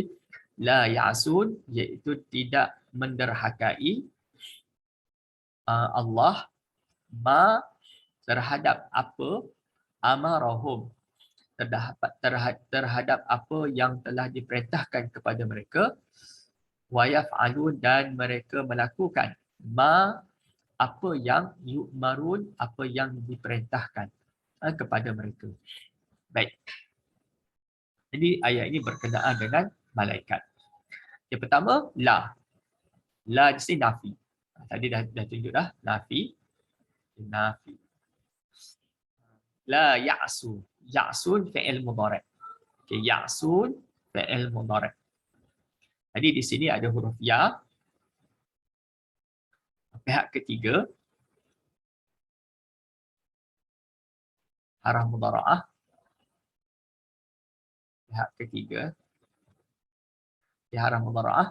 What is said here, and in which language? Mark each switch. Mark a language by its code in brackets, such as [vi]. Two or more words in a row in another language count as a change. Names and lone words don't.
[ar] لا يعصون, [ms] iaitu tidak menderhakai Allah, ma, terhadap apa, amarahum, terhadap apa yang telah diperintahkan kepada mereka, [ar] و يفعلون, [ms] dan mereka melakukan ma, apa yang yu'marun, apa yang diperintahkan kepada mereka. Baik. Jadi ayat ini berkenaan dengan malaikat. Yang pertama, la. La di sini nafi. Tadi dah tunjuk dah, nafi. Nafi. [ar] لا يعصو. يعصون فعل مضارع'. Okay, يعصون فعل مضارع'. [ms] Jadi di sini ada huruf ya. Pihak ketiga, [ar] حرف مضارعة. [ms] Pihak ketiga, [ar] حرف مضارعة.